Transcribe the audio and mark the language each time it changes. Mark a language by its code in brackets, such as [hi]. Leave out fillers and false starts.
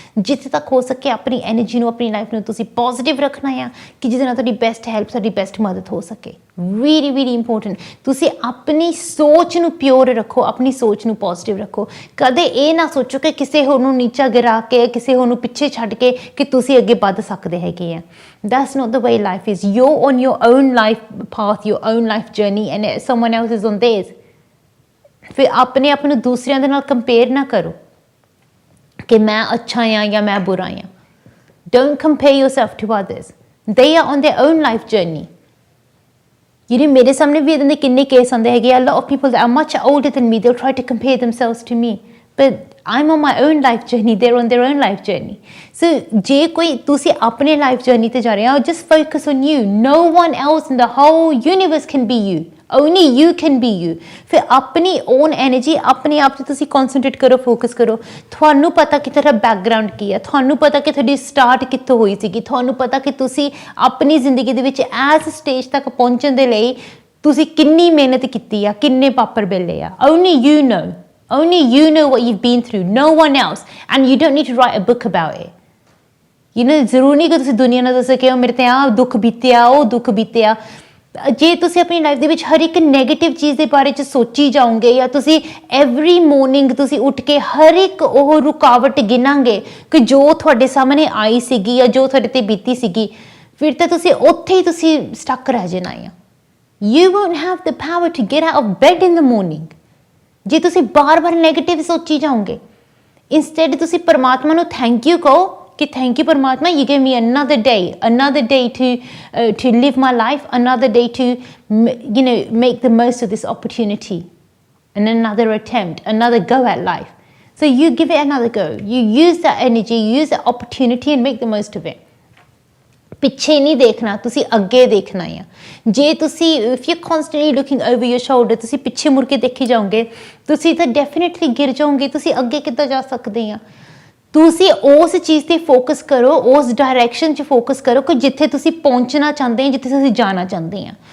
[pa] ਜਿੱਥੇ ਤੱਕ ਹੋ ਸਕੇ ਆਪਣੀ ਐਨਰਜੀ ਨੂੰ, ਆਪਣੀ ਲਾਈਫ ਨੂੰ ਤੁਸੀਂ ਪੋਜ਼ਿਟਿਵ ਰੱਖਣਾ ਆ ਕਿ ਜਿਹਦੇ ਨਾਲ ਤੁਹਾਡੀ ਬੈਸਟ ਹੈਲਪ, ਤੁਹਾਡੀ ਬੈਸਟ ਮਦਦ ਹੋ ਸਕੇ. [en] Really important. [pa] ਤੁਸੀਂ ਆਪਣੀ ਸੋਚ ਨੂੰ ਪਿਓਰ ਰੱਖੋ, ਆਪਣੀ ਸੋਚ ਨੂੰ ਪੋਜ਼ਿਟਿਵ ਰੱਖੋ. ਕਦੇ ਇਹ ਨਾ ਸੋਚੋ ਕਿ ਕਿਸੇ ਹੋਰ ਨੂੰ ਨੀਚਾ ਗਿਰਾ ਕੇ, ਕਿਸੇ ਹੋਰ ਨੂੰ ਪਿੱਛੇ ਛੱਡ ਕੇ ਕਿ ਤੁਸੀਂ ਅੱਗੇ ਵੱਧ ਸਕਦੇ ਹੈਗੇ ਆ. [en] That's not the way life is. You're on your own life path, your own life journey, and someone else is on theirs. [pa] ਫਿਰ ਆਪਣੇ ਆਪ ਨੂੰ ਦੂਸਰਿਆਂ ਦੇ ਨਾਲ ਕੰਪੇਅਰ ਨਾ ਕਰੋ ਕਿ ਮੈਂ ਅੱਛਾ ਹਾਂ ਜਾਂ ਮੈਂ ਬੁਰਾ ਹਾਂ. [en] Don't compare yourself to others. They are on their own life journey. [pa] ਮੇਰੇ ਸਾਹਮਣੇ ਵੀ ਇੱਦਾਂ ਦੇ ਕਿੰਨੇ ਕੇਸ ਆਉਂਦੇ ਹੈਗੇ ਆ. [en] A lot of people that are much older than me, they'll try to compare themselves to me. But I'm on my own life journey. They're on their own life journey. [pa] So ਜੇ ਕੋਈ ਤੁਸੀਂ ਆਪਣੇ life journey ਤੇ ਜਾ ਰਹੇ ਹੋ, [en] just focus on you. No one else in the whole universe can be you. Only you can be you. [pa] ਫਿਰ ਆਪਣੀ own energy ਆਪਣੇ ਆਪ 'ਤੇ ਤੁਸੀਂ concentrate ਕਰੋ, focus ਕਰੋ. ਤੁਹਾਨੂੰ ਪਤਾ ਕਿ ਤੁਹਾਡਾ background ਕੀ ਹੈ, ਤੁਹਾਨੂੰ ਪਤਾ ਕਿ ਤੁਹਾਡੀ start ਕਿੱਥੋਂ ਹੋਈ ਸੀਗੀ, ਤੁਹਾਨੂੰ ਪਤਾ ਕਿ ਤੁਸੀਂ ਆਪਣੀ ਜ਼ਿੰਦਗੀ ਦੇ ਵਿੱਚ ਇਸ stage ਤੱਕ ਪਹੁੰਚਣ ਦੇ ਲਈ ਤੁਸੀਂ ਕਿੰਨੀ ਮਿਹਨਤ ਕੀਤੀ ਆ, ਕਿੰਨੇ ਪਾਪੜ ਬੇਲੇ ਆ. [en] Only you know. Only you know what you've been through. No one else. And you don't need to write a book about it. [pa] ਜ਼ਰੂਰੀ ਨਹੀਂ ਕਿ ਤੁਸੀਂ ਦੁਨੀਆ ਨੂੰ ਦੱਸੋ ਕਿ ਮੇਰੇ 'ਤੇ ਆਹ ਦੁੱਖ ਬੀਤਿਆ, ਉਹ ਦੁੱਖ ਬੀਤਿਆ. ਜੇ ਤੁਸੀਂ ਆਪਣੀ ਲਾਈਫ ਦੇ ਵਿੱਚ ਹਰ ਇੱਕ ਨੈਗੇਟਿਵ ਚੀਜ਼ ਦੇ ਬਾਰੇ 'ਚ ਸੋਚੀ ਜਾਓਗੇ ਜਾਂ ਤੁਸੀਂ [en] every morning [pa] ਤੁਸੀਂ ਉੱਠ ਕੇ ਹਰ ਇੱਕ ਉਹ ਰੁਕਾਵਟ ਗਿਣਾਂਗੇ ਕਿ ਜੋ ਤੁਹਾਡੇ ਸਾਹਮਣੇ ਆਈ ਸੀਗੀ ਜਾਂ ਜੋ ਤੁਹਾਡੇ 'ਤੇ ਬੀਤੀ ਸੀਗੀ, ਫਿਰ ਤਾਂ ਤੁਸੀਂ ਉੱਥੇ ਹੀ ਤੁਸੀਂ ਸਟਕ ਰਹਿ ਜਾਣਾ ਆ. [en] You won't have the power to get out of bed in the morning. [pa] ਜੇ ਤੁਸੀਂ ਬਾਰ-ਬਾਰ ਨੈਗੇਟਿਵ ਸੋਚੀ ਜਾਓਗੇ, ਇੰਸਟੈਡ ਤੁਸੀਂ ਪਰਮਾਤਮਾ ਨੂੰ ਥੈਂਕ ਯੂ ਕਹੋ ਕਿ ਥੈਂਕ ਯੂ ਪਰਮਾਤਮਾ, [en] you gave me another day to live my life, another day to make the most of this opportunity, and another attempt, another go at life. So you give it another go. You use that energy, you use that opportunity and make the most of it. [pa] ਪਿੱਛੇ ਨਹੀਂ ਦੇਖਣਾ, ਤੁਸੀਂ ਅੱਗੇ ਦੇਖਣਾ ਆ. ਜੇ ਤੁਸੀਂ [en] if you constantly looking over your shoulder, [pa] ਤੁਸੀਂ ਪਿੱਛੇ ਮੁੜ ਕੇ ਦੇਖੀ ਜਾਓਗੇ, ਤੁਸੀਂ ਤਾਂ ਡੈਫੀਨੇਟਲੀ ਗਿਰ ਜਾਓਗੇ. ਤੁਸੀਂ ਅੱਗੇ ਕਿੱਦਾਂ ਜਾ ਸਕਦੇ ਆ? ਤੁਸੀਂ ਉਸ ਚੀਜ਼ 'ਤੇ ਫੋਕਸ ਕਰੋ, ਉਸ ਡਾਇਰੈਕਸ਼ਨ 'ਚ ਫੋਕਸ ਕਰੋ ਕਿ ਜਿੱਥੇ ਤੁਸੀਂ ਪਹੁੰਚਣਾ ਚਾਹੁੰਦੇ ਆ, ਜਿੱਥੇ ਤੁਸੀਂ ਜਾਣਾ ਚਾਹੁੰਦੇ ਆ.